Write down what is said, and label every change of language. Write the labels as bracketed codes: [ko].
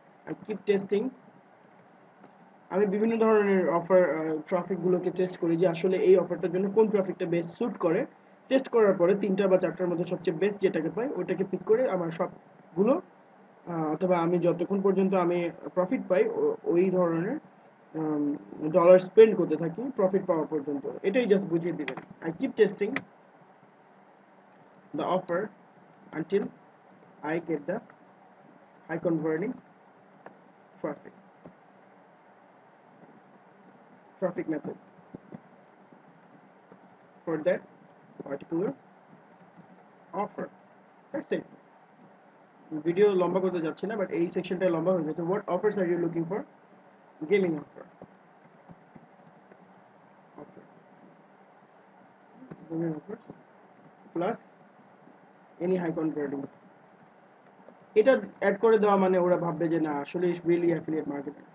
[en] I keep testing, [bn] আমি বিভিন্ন ধরনের অফার ট্রাফিক গুলোকে টেস্ট করি যে আসলে এই অফারটার জন্য কোন ট্রাফিকটা বেস্ট স্যুট করে। টেস্ট করার পরে 3টা বা 4টার মধ্যে সবচেয়ে বেস্ট যেটাকে পাই ওটাকে পিক করে আমার সবগুলো অথবা আমি যতক্ষণ পর্যন্ত আমি প্রফিট পাই ওই ধরনের ডলার স্পেন্ড করতে থাকি প্রফিট পাওয়া পর্যন্ত। এটাই জাস্ট বুঝিয়ে দিবেন। [en] I keep testing the offer until I get the high converting traffic method for that particular offer. That's it. [bn] Video লম্বা করতে যাচ্ছি না, বাট এই সেকশনটা লম্বা হয়ে যাচ্ছে। [en] What offers are you looking for? [bn] Gaming offer, [en] premium offers plus any high converting, [bn] এটা অ্যাড করে দেওয়া মানে ওরা ভাববে যে না আসলে রিয়েলি অ্যাফিলিয়েট মার্কেটার।